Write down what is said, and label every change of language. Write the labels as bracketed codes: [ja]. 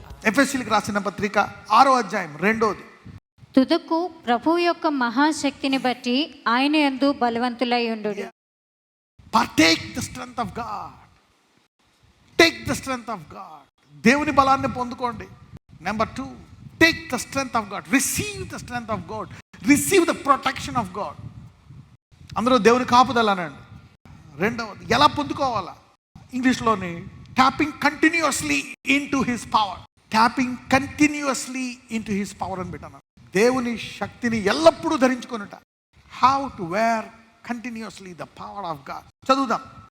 [te] ఎఫెసీయులకు రాసిన పత్రిక 6వ అధ్యాయం 2వది. తుదకు ప్రభు యొక్క మహాశక్తిని బట్టి ఆయన యందు బలవంతులై ఉండుడి. [en] Partake the strength of God. Take the strength of God. [te] దేవుని బలాన్ని పొందుకోండి. Number 2, [en] take the strength of God. Receive the strength of God. Receive the protection of God. [te] అందరూ దేవుని కాపుదల అనండి. రెండవది ఎలా పొందుకోవాలా? [en] ఇంగ్లీష్లోని tapping continuously into his power. Tapping continuously into his power [te] అని పెట్టాను. దేవుని శక్తిని ఎల్లప్పుడూ ధరించుకొనుట. [en] How to wear continuously the power of God. [te] చదువుదాం.